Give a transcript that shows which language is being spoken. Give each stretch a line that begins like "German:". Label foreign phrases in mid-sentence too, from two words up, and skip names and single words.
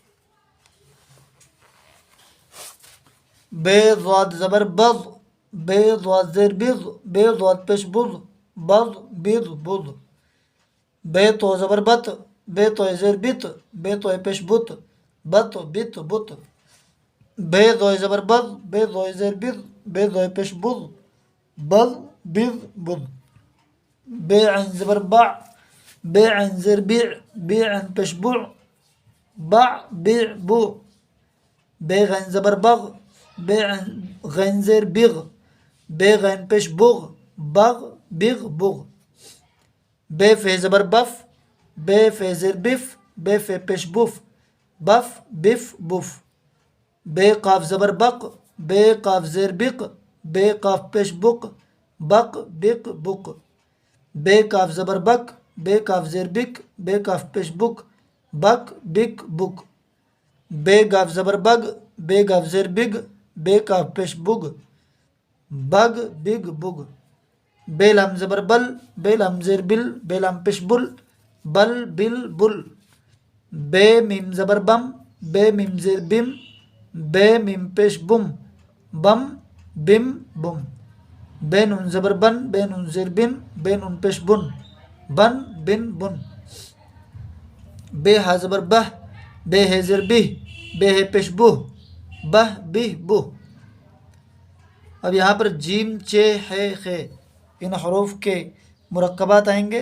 Urdu: بے ضاد زبر بض، بے ضاد زیر بض، بے ضاد پیش بض، بض بض بض، بے تو زبر بت، بے تو زیر بت، بے تو پیش بت، بت بت بت، بے زوئے زبر بز، بے زوئے زیر بز، بے زوئے پیش بز، بز بز بز، بے عین زبر بع، بے عین زیر بیع، بے عین پیش بع، بع بیع بوع، بے غین زبر بغ، بے غین زیر بغ، بے غین پیش بغ، بغ بغ بغ، بے فے زبر بف، بے فے زیر بف، بے فے پیش بف، بف بف بف، بے قاف زبر بق، بے قاف زیر بق، بے قاف پیش بق، بق بق بق، بے کاف زبر بک، بے کاف زیر بک، بے کاف پیش بک، بک بک بک، بے گاف زبر بگ، بے گاف زیر بگ، بے کاف پیش بگ، بگ بگ بگ، بے لام زبر بل، بے لام زیر بل، بے لام پیش بل، بل بل بل، بے میم زبر بم، بے میم زیر بم، بے میم پیش بم، بم بم بم، بے نون زبر بن، بے نون زیر بن، بے نون پیش بن، بن بن بن، بے ہا زبر بہ، بے ہے زیر بہ، بے ہے پیش بہ، بہ بہ بہ، اب یہاں پر جیم چے ہے خے ان حروف کے مرکبات آئیں گے۔